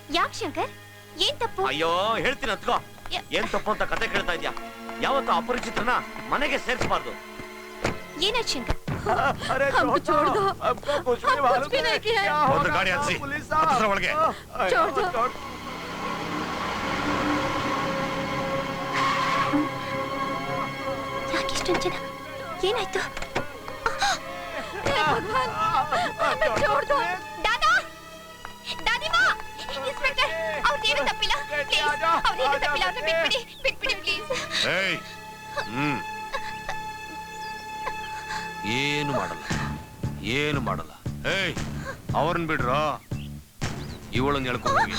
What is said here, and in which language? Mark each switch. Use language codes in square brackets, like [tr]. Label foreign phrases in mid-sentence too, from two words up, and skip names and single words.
[kn] ಯಾಕೆ ಶಂಕರ್, ಏನ್ ತಪ್ಪು? ಅಯ್ಯೋ ಹೇಳ್ತೀನಿ ಅತ್ಕೋ. ಏನ್ ತಪ್ಪು ಅಂತ ಕತೆ ಕೇಳ್ತಾ ಇದ್ಯಾ? ಯಾವತ್ತು ಅಪರಿಚಿತರನ್ನ ಮನೆಗೆ ಸೇರಿಸಬಾರ್ದು. ಏನಾಯ್ತು ಶಂಕರ್? [hi] हमको छोड़ दो, कुछ भी नहीं किया है। [kn] ಒಂದು ಗಾಡಿ ಹತ್ಸಿ ಹತ್ತಿರ ಒಳಗೆ. [hi] छोड़ दो। [kn] ಯಾಕೆ ಇಷ್ಟೊಂದು ಜನ? ಏನಾಯ್ತು? [hi] भगवान, हमें छोड़ दो। [kn] ದಾದಾ, ದಾದಿಮಾ, ಇನ್ಸ್ಪೆಕ್ಟರ್, ಅವ್ರೇನು ತಪ್ಪಿಲ್ಲ. ಪ್ಲೀಸ್, ಅವ್ರೇನು ತಪ್ಪಿಲ್ಲ, ಅವ್ರನ್ನ ಬಿಟ್ಬಿಡಿ, ಬಿಟ್ಬಿಡಿ ಪ್ಲೀಸ್. ಏಯ್, ಏನು ಮಾಡಲ್ಲ, ಏನು ಮಾಡಲ್ಲ. ಏಯ್, ಅವ್ರನ್ನ ಬಿಡ್ರೋ, ಇವಳನ್ನ ಹೇಳ್ಕೊಂಡು ಹೋಗಿ.